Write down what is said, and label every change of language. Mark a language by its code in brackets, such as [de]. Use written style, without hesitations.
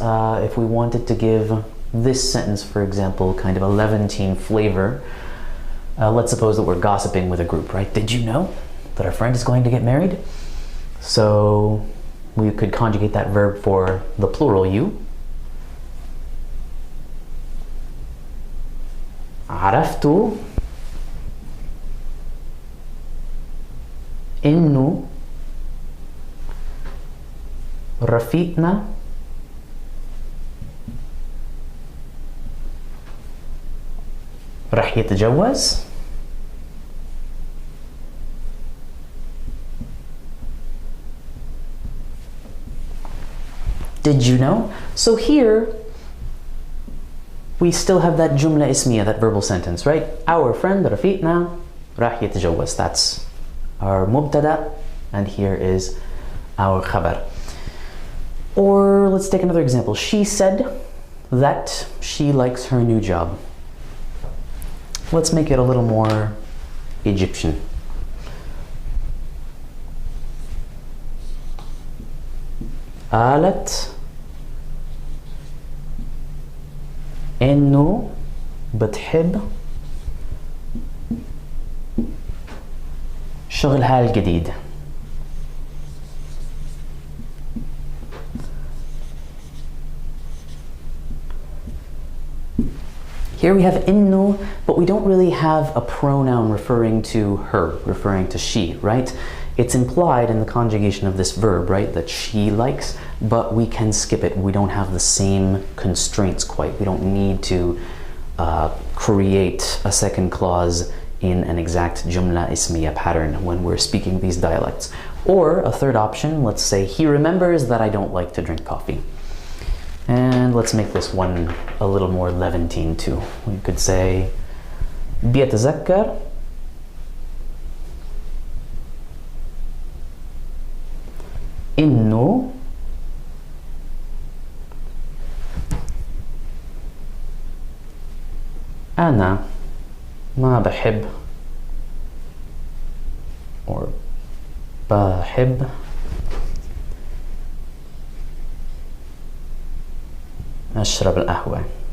[en] If we wanted to give this sentence, for example, kind of a Levantine flavor, let's suppose that we're gossiping with a group, right? Did you know that our friend is going to get married? So we could conjugate that verb for the plural you. [ar] عرفت إنه رفيقنا رح يتجوز. [en] Did you know? So here we still have that jumla ismiya, that verbal sentence, right? Our friend [ar] رفيقنا رح يتجوز. [en] That's our mubtada, and here is our khabar. Or let's take another example. She said that she likes her new job. Let's make it a little more Egyptian. [ar] قالت إنه بتحب شغلها الجديد. [en] Here we have innu, but we don't really have a pronoun referring to her, referring to she, right? It's implied in the conjugation of this verb, right, that she likes, but we can skip it. We don't have the same constraints quite. We don't need to create a second clause in an exact jumla ismiya pattern when we're speaking these dialects. Or a third option, let's say he remembers that I don't like to drink coffee. And let's make this one a little more Levantine too. We could say [ar] بيتذكر إنه أنا ما بحب or بحب أشرب القهوة.